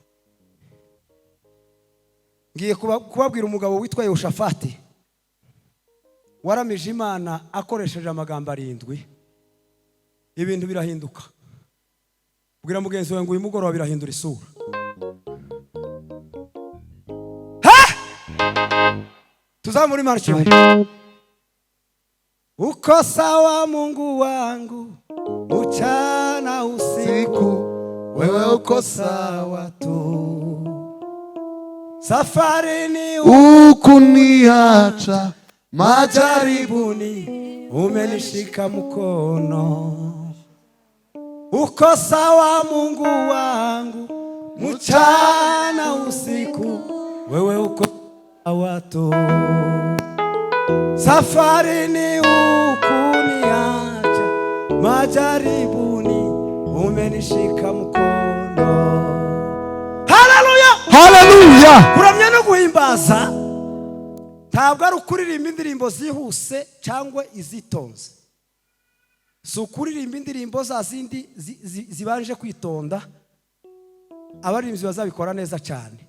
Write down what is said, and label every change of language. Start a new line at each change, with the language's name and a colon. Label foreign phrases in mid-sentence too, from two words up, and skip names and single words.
Kinyarwanda: Ngiye kubabwira umugabo witwa Yehoshafati waramije Imana akoresheje amagambo 7. Ibintu birahinduka. Bwira mugenzi wawe ngo uyu mugoroba birahindura isura. Tuzamuri Imana icyubahiro.
Swahili: Uko sawa Mungu wangu mchana usiku, wewe uko sawa tu. Safarini ukuniacha, majaribuni umenishika mkono. Uko sawa Mungu wangu mchana usiku, wewe uko sawa tu. Safarini ukuniacha, majaribuni umenishika mkono. Haleluya! haleluya.
Kinyarwanda: Kuramya no guhimbaza ntabwo ari ukuririmba indirimbo zihuse cyangwa izitonze. Si ukuririmba indirimbo za zindi zibanje kwitonda. Abaririmbyi bazabikora neza cyane.